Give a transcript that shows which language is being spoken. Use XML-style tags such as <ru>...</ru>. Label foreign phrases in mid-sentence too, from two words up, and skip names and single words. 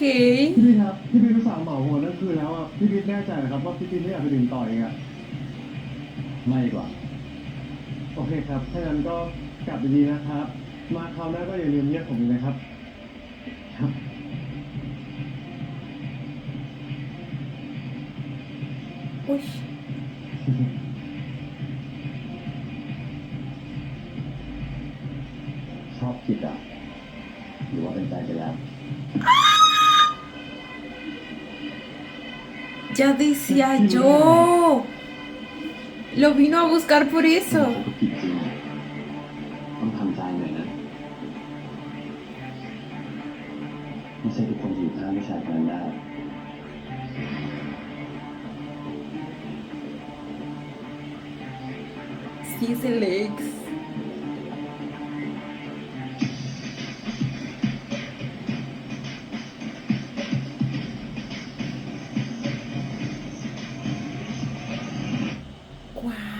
<th>พี่พีทครับพี่พีทรู้สาวเหมาหัวนั่นคือแล้วอ่ะพี่พีทแน่ใจนะครับว่าพี่พีทไม่อยากไปดื่มต่ออีกอ่ะไม่ดีกว่าโอเคครับถ้างั้นก็กลับดีๆนะครับ มาคราวหน้าก็อย่าลืมเรียกผมอีกนะครับครับ</th> <es>Uy.</es> <th>ชอบผิดอ่ะหรือว่าเป็นใจไปแล้ว</th> <es>Ya decía yo. Lo vino a buscar por</es> <th>เขา</th> <es>eso.</es> <th>ก็ผิดจริงต้องทำใจหน่อยนะไม่ใช่ทุกคนจะอยู่ข้างผู้ชายคนนั้นได้</th> <es>Sí, es el ex.</es> <en>What?</en>